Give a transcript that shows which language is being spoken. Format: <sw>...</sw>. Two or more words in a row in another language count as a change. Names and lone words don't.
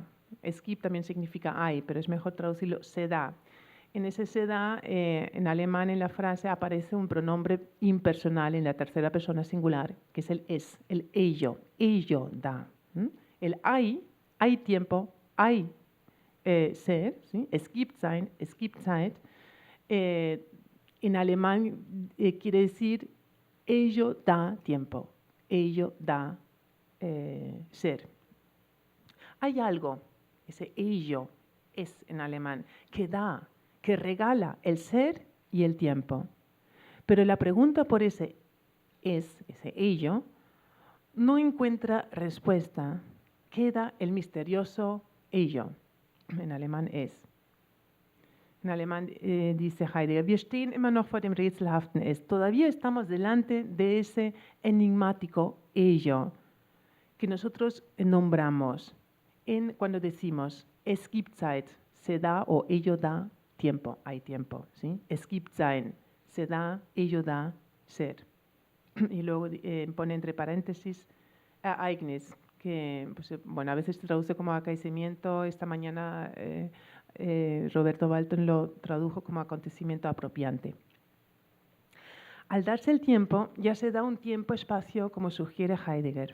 <de>Es gibt</de> <es>también significa hay, pero es mejor traducirlo se da. En ese se da, en alemán, en la frase, aparece un pronombre impersonal en la tercera persona singular, que es el es, el ello da. El hay tiempo, hay ser, ¿sí?</es> <de>Es gibt sein, es gibt Zeit.</de> <es>En alemán quiere decir ello da tiempo, ello da ser. Hay algo, ese ello es en alemán, que da, que regala el ser y el tiempo. Pero la pregunta por ese ello, no encuentra respuesta. Queda el misterioso ello. En alemán es. En alemán dice Heidegger,</es> <de>wir stehen immer noch vor dem rätselhaften Es.</de> <es>Todavía estamos delante de ese enigmático ello que nosotros nombramos cuando decimos</es> <de>es gibt Zeit,</de> <es>se da o ello da tiempo, hay tiempo.</es> <de>¿Sí? Es gibt sein,</de> <es>se da, ello da ser. Y luego pone entre paréntesis Ereignis, que pues, bueno, a veces se traduce como acaecimiento. Esta mañana Roberto Balton lo tradujo como acontecimiento apropiante. Al darse el tiempo, ya se da un tiempo-espacio como sugiere Heidegger.</es>